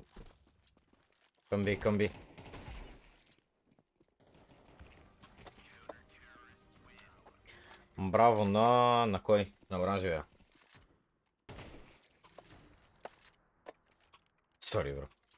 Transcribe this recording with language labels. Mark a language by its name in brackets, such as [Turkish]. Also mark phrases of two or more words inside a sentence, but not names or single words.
[English] Come B. [Bulgarian] Браво на кой? На оранжевия. [English] Sorry, bro.